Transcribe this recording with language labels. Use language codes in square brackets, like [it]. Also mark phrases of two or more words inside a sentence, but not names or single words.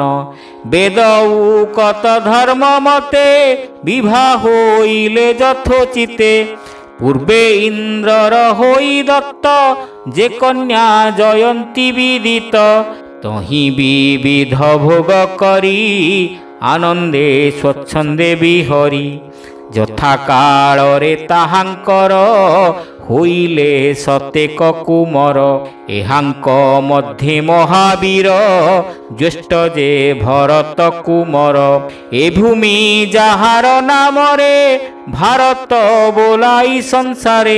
[or] ବେଦ କତ ଧର୍ମ ମତେ ବିବାହ ହୋଇଲେ ଯଥୋଚିତେ। ପୂର୍ବେ ଇନ୍ଦ୍ରର ହୋଇ ଦତ୍ତ ଯେ କନ୍ୟା ଜୟନ୍ତୀ ବିଦିତ। ତହି ବିବିଧ ଭୋଗ କରି ଆନନ୍ଦେ ସ୍ୱଚ୍ଛନ୍ଦେ ବିହରି। ଯଥା କାଳରେ ତାହାଙ୍କର ହୋଇଲେ ସତେକ କୁମର। ଏହାଙ୍କ ମଧ୍ୟେ ମହାବୀର ଜ୍ୟେଷ୍ଠ ଯେ ଭରତ କୁମର। ଏ ଭୂମି ଯାହାର ନାମରେ ଭାରତ ବୋଲାଇ ସଂସାରେ।